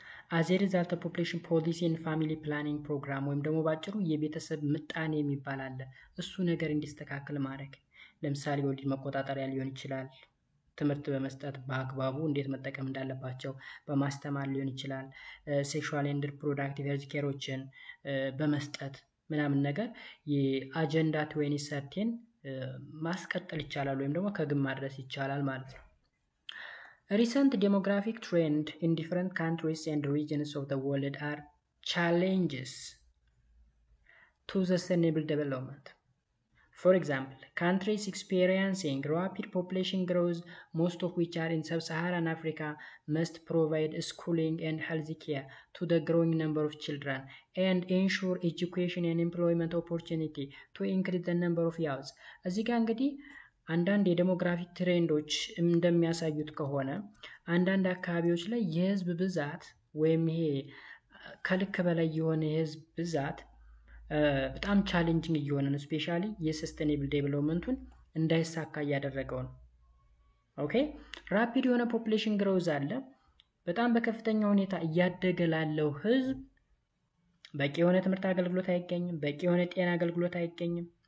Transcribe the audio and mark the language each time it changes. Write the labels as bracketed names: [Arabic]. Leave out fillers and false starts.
[English] as a result of population policy and family planning program [Amharic] ወይም ደግሞ ባጭሩ የቤተሰብ ምጣኔ የሚባል አለ እሱ ነገር እንዲስተካከል ማድረግ ለምሳሌ ወሊድ መቆጣጠሪያ ሊሆን ይችላል ትምህርት በመስጠት በአግባቡ እንዴት መጠቀም እንዳለባቸው በማስተማር ሊሆን ይችላል ሴክሹዋል ኤንድ ሪፕሮዳክቲቭ ሄልዝ ኬሮችን በመስጠት ምናምን ነገር የአጀንዳ 2030 ማስቀጠል ይቻላል ወይም ደግሞ ከግብ ማድረስ ይቻላል ማለት ነው። [English] Recent demographic trends in different countries and regions of the world are challenges to sustainable development. For example, countries experiencing rapid population growth, most of which are in sub-Saharan Africa, must provide schooling and health care to the growing number of children and ensure education and employment opportunity to increase the number of youths. [Amharic] እዚህ ጋር እንግዲህ አንዳንድ የዴሞግራፊክ ትሬንዶች እንደሚያሳዩት ከሆነ አንዳንድ አካባቢዎች ላይ የህዝብ ብዛት ወይም ይሄ ከልክ በላይ የሆነ የህዝብ ብዛት በጣም ቻሌንጂንግ እየሆነ ነው ስፔሻሊ የሰስቴኔብል ዴቨሎፕመንቱን እንዳይሳካ እያደረገው ነው። ኦኬ ራፒድ የሆነ ፖፑሌሽን ግሮዝ አለ በጣም በከፍተኛ ሁኔታ እያደገ ላለው ህዝብ በቂ የሆነ ትምህርት አገልግሎት አይገኝም በቂ የሆነ ጤና አገልግሎት አይገኝም